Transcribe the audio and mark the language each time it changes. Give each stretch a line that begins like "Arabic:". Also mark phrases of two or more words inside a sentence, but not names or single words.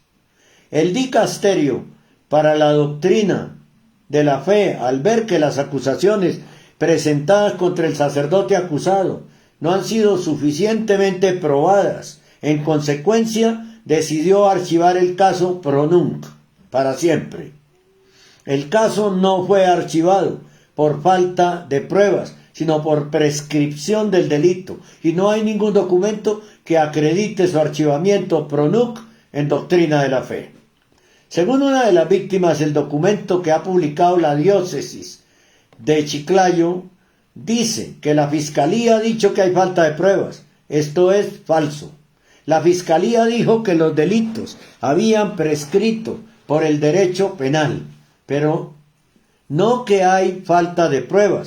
Spanish: El dicasterio para la doctrina de la fe, al ver que las acusaciones presentadas contra el sacerdote acusado no han sido suficientemente probadas, en consecuencia decidió archivar el caso
Latin: pro nunc,
Spanish: para siempre. El caso no fue archivado por falta de pruebas, sino por prescripción del delito, y no hay ningún documento que acredite su archivamiento
Latin: pro nunc
Spanish: en doctrina de la fe. Según una de las víctimas, el documento que ha publicado la diócesis de Chiclayo dice que la Fiscalía ha dicho que hay falta de pruebas. Esto es falso. La Fiscalía dijo que los delitos habían prescrito por el derecho penal, pero no que hay falta de pruebas.